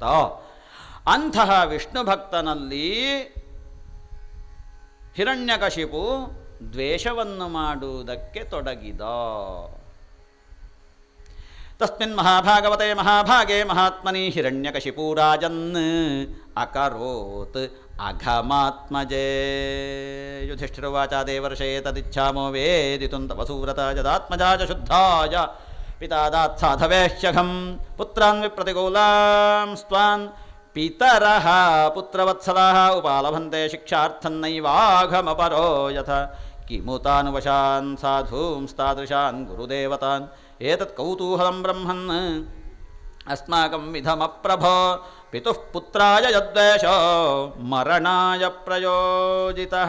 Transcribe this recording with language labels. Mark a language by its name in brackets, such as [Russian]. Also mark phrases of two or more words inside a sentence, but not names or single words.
[Kannada] ಅಂತಹ ವಿಷ್ಣು ಭಕ್ತನಲ್ಲಿ ಹಿರಣ್ಯಕಶಿಪು ದ್ವೇಷವನ್ನು ಮಾಡುವುದಕ್ಕೆ ತೊಡಗಿದ. [Sanskrit] ತಸ್ಮಿನ್ ಮಹಾಭಾಗವತೆ ಮಹಾಭಾಗೆ ಮಹಾತ್ಮನಿ ಹಿರಣ್ಯಕಶಿಪು ರಾಜನ್ ಅಕರೋತ್ ಅಘಮಾತ್ಮಜೇ. ಯುಧಿಷ್ಠಿರುವಾಚ ದೇವರ್ಷೇ ತದಿಚ್ಛಾಮೋ ವೇದಿತುಂ ತವ ಸೂರತ ಯದಾತ್ಮಜಾಯ ಶುದ್ಧಾಯ ಪಿತಾ ದಾತ್ ಸಾಧವೇಶ್ಯಘಂ ಪುತ್ರಾನ್ ವಿಪ್ರತಿಕೂಲಾಂ ಸ್ತ್ವಾನ್ ಪಿತರಃ ಪುತ್ರವತ್ಸಲಾಃ ಉಪಾಲಭಂತೆ ಶಿಕ್ಷಾರ್ಥನ್ನೈವಾಘಮಪರೋ ಯಥ ಕಿಮುತಾನುವಶಾನ್ ಸಾಧೂಂಸ್ತಾದೃಶಾನ್ ಗುರುದೇವತಾನ್ ಏತತ್ ಕೌತೂಹಲಂ ಬ್ರಹ್ಮನ್ ಅಸ್ಮಾಕಂ ವಿಧಮಪ್ರಭೋ ಪಿತುಃ ಪುತ್ರಾಯ ಯದ್ವೇಷೋ ಮರಣಾಯ ಪ್ರಯೋಜಿತಃ.